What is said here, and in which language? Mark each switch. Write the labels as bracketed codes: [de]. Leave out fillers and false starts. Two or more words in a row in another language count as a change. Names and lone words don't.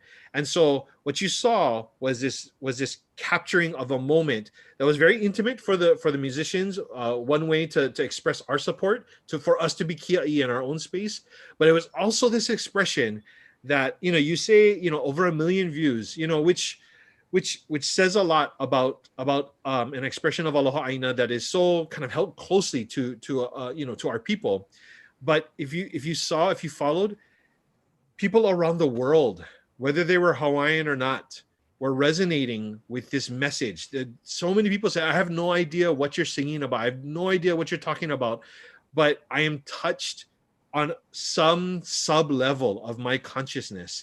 [en] And so what you saw was this capturing of a moment that was very intimate for the musicians, one way to express our support, for us to be kia'i in our own space. But it was also this expression that, you say, over 1 million views, which says a lot about an expression of [haw] Aloha ʻāina [en] that is so kind of held closely to our people. But if you followed, people around the world, whether they were Hawaiian or not, were resonating with this message. So many people say, I have no idea what you're singing about. I have no idea what you're talking about, but I am touched on some sub level of my consciousness.